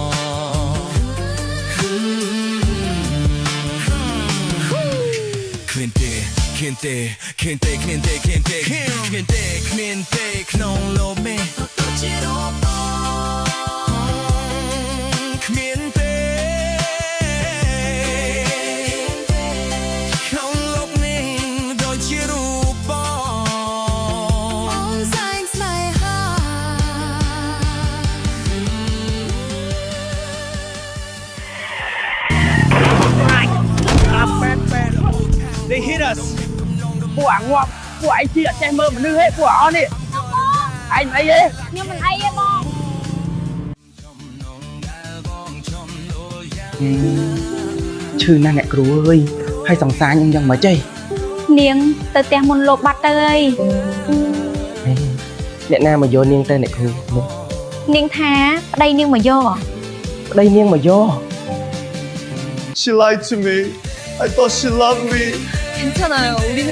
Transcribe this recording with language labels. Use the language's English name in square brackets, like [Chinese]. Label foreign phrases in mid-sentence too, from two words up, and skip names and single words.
[Khmer] គ្មានទេក្នុងលោកនេះជារបងគ្មានទេក្នុងលោកនេះដូចជារូបបង អូនសែងស្នេហា [English] They hit us [Khmer] ពួកអាងាប់ពួកឯងជាអត់ចេះមើលមនុស្សទេពួកអស់នេះឯងអីទេ ខ្ញុំមិនអីទេបង ឈឺណាស់អ្នកគ្រូអើយហើយសង្សារខ្ញុំយ៉ាងម៉េចទេ នាងទៅផ្ទះមុនលោកបាត់ទៅអី អ្នកណាមកយកនាងទៅអ្នកគ្រូ នាងថាប្តីនាងមកយក ប្តីនាងមកយក [English] She lied to me. I thought she loved me. [Korean] 괜찮아요. 우리는